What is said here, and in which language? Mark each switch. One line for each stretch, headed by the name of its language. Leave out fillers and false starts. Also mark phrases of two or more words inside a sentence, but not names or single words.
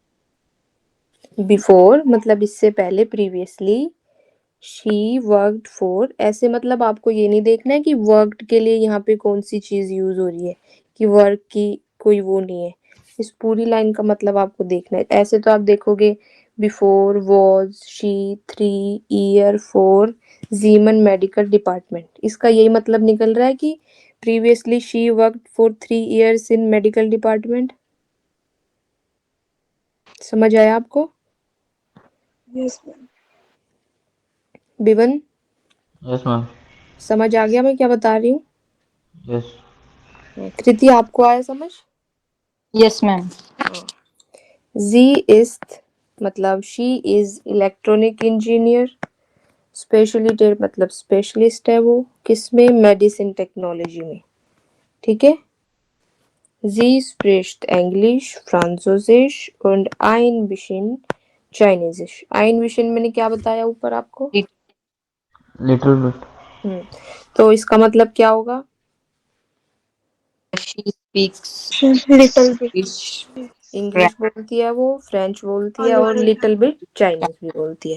Hindi: बिफोर मतलब इससे पहले,
English: previously she worked for,
Hindi: ऐसे मतलब आपको ये नहीं देखना है कि वर्कड के लिए यहाँ पे कौन सी चीज यूज हो रही है, कि वर्क की कोई वो नहीं है। इस पूरी लाइन का मतलब आपको देखना है। ऐसे तो आप देखोगे
English: before was she 3 year for Siemens medical department,
Hindi: इसका यही मतलब निकल रहा है कि
English: previously she worked for 3 years in medical department.
Hindi: समझ आया आपको?
English: yes ma'am.
Hindi: बिवन
English: yes ma'am.
Hindi: समझ आ गया मैं क्या बता रही हूँ?
English: यस।
Hindi: कृति आपको आया समझ?
English: yes ma'am
Hindi: जी इज मतलब
English: she is electronic engineer.
Hindi: स्पेशलिटी मतलब स्पेशलिस्ट है वो किसमें?
English: medicine technology
Hindi: में। ठीक है।
German: Sie spricht Englisch, Französisch und ein bisschen Chinesisch। ein bisschen
Hindi: मैंने क्या बताया ऊपर आपको?
English: little bit.
Hindi: तो इसका मतलब क्या होगा?
English: she speaks little bit.
Hindi: इंग्लिश बोलती है वो, फ्रेंच बोलती है और लिटिल
English: little bit
Hindi: चाइनीज भी बोलती है।